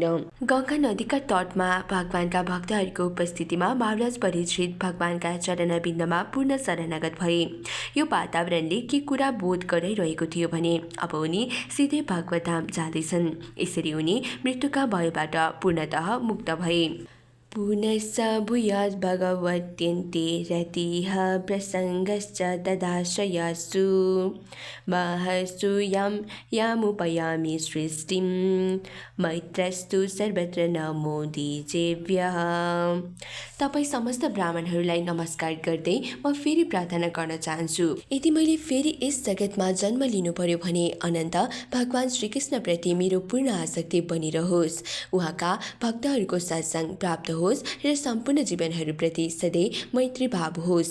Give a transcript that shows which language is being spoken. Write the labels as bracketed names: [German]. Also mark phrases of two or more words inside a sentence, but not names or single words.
[Nepali] गङ्गा नदीका तटमा भगवानका भक्तहरूको उपस्थितिमा महाराज परीक्षित भगवानका चरणबिन्दमा पूर्ण शरणागत भए। यो वातावरणले के कुरा बोध गराइरहेको थियो भने अब उनी सिधै भगवतधाम जाँदैछन्। यसरी उनी मृत्युका भयबाट पूर्णतः मुक्त भए। [Sanskrit] पुनश्च भूयात् भगवत्यन्ते रतिः प्रसङ्गश्च तदाश्रयासु महस्तु यामुपयामि सृष्टिं मैत्रस्तु सर्वत्र नमो दिजेभ्यः। [Nepali] तपाईँ समस्त ब्राह्मणहरूलाई नमस्कार गर्दै म फेरि प्रार्थना गर्न चाहन्छु। यदि मैले फेरि यस जगतमा जन्म लिनु पर्यो भने अनन्त भगवान श्रीकृष्णप्रति मेरो पूर्ण आसक्ति बनिरहोस्, उहाँका भक्तहरूको सत्सङ्ग प्राप्त होस् र सम्पूर्ण जीवनहरूप्रति सधैँ मैत्री भाव होस्।